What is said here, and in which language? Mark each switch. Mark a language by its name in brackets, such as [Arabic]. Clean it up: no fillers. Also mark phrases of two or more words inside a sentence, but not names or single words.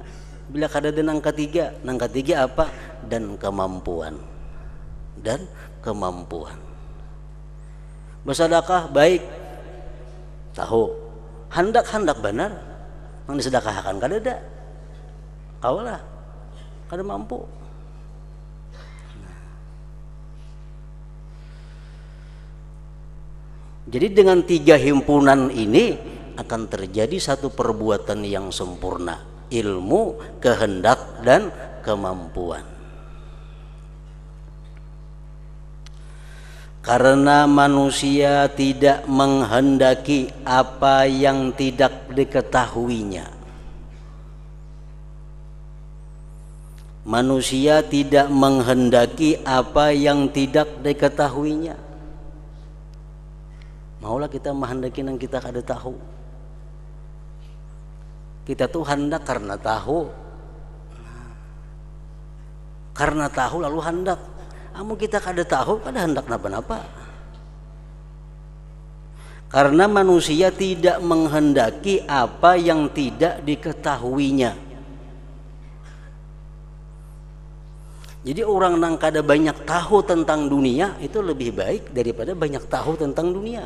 [Banjar] Bila kada ada nang ketiga apa? [Indonesian] Dan kemampuan. Bersedekah baik, tahu. [Banjar] Hendak benar, yang disedekahkan kada ada. Kawalah, kada mampu. [Indonesian] Jadi dengan 3 himpunan ini akan terjadi satu perbuatan yang sempurna, ilmu, kehendak, dan kemampuan. Karena manusia tidak menghendaki apa yang tidak diketahuinya. Manusia tidak menghendaki apa yang tidak diketahuinya. [Banjar] Maulah kita menghendaki yang kita kada tahu. Kita tuh hendak karena tahu. Karena tahu lalu hendak. Amun kita kada tahu, kada hendak napa-napa. [Indonesian] Karena manusia tidak menghendaki apa yang tidak diketahuinya. Jadi orang yang kada banyak tahu tentang dunia itu lebih baik daripada banyak tahu tentang dunia.